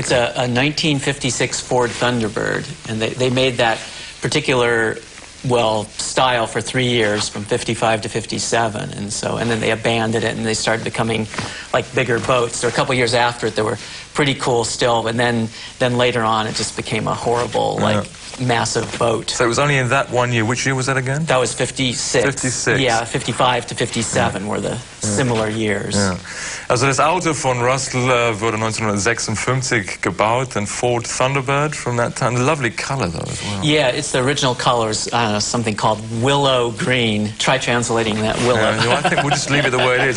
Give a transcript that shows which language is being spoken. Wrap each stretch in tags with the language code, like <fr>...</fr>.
<en>It's a 1956 Ford Thunderbird, and they made that particular style for 3 years, from 55 to 57, and then they abandoned it and they started becoming like bigger boats. So a couple years after it, they were pretty cool still, and then later on, it just became a horrible massive boat. So it was only in that 1 year. Which year was that again? That was 56. 56. Yeah, 55 to 57 were the similar years.</en> <de>Ja. Also das Auto von Russell wurde 1956 gebaut, ein Ford Thunderbird</de> <en>from that time. Lovely color though as well. Yeah, it's the original colors, something called willow green. Try translating that willow. I think we'll just leave it the way it is.</en>